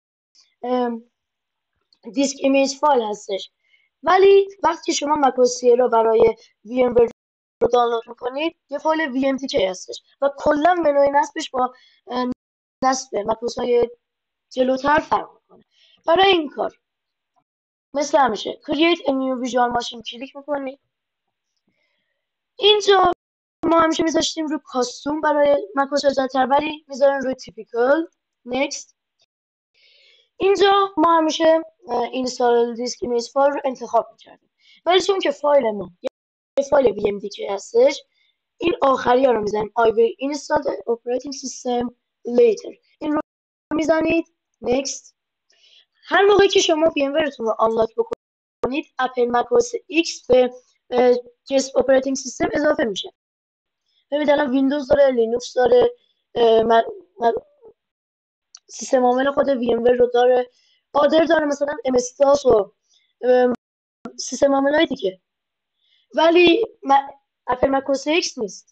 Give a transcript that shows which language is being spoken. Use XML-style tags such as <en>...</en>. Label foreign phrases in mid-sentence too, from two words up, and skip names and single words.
<en>disk image file</en> <fa>هستش، ولی وقتی که شما مکروس سیرا برای وی ام ور رو دانلود میکنید یه فایل وی ام تی کی هستش و کلا منوی نصبش با نصب مکروس های جلوتر فرق میکنه. برای این کار مثل همیشه</fa> <en>Create a new visual machine</en> <fa>کلیک میکنید. اینجا ما همیشه میذاشتیم روی کاستوم برای مکروس جدیدتر، ولی میذاریم روی تیپیکال. Next. اینجا ما همیشه</fa> <en>install disk image file</en> <fa>رو انتخاب میکردیم، ولی چون که فایل ما یه فایل وی ام دی کی هستش، این آخری ها رو میزنیم</fa> <en>I will install the operating system later.</en> <fa>این رو میزنید Next. هر موقعی که شما وی ام ورتون رو آنلاک بکنید اپل مک‌اوس ایکس به</fa> <en>guest operating system</en> <fa>اضافه میشه. ببینید الان ویندوز داره، لینوکس داره، سیستم عامل خود وی ام ور رو داره، آدر داره، مثلا ام استاس و سیستم عامل های دیگه، ولی اپل مک‌اوس ایکس نیست.</fa>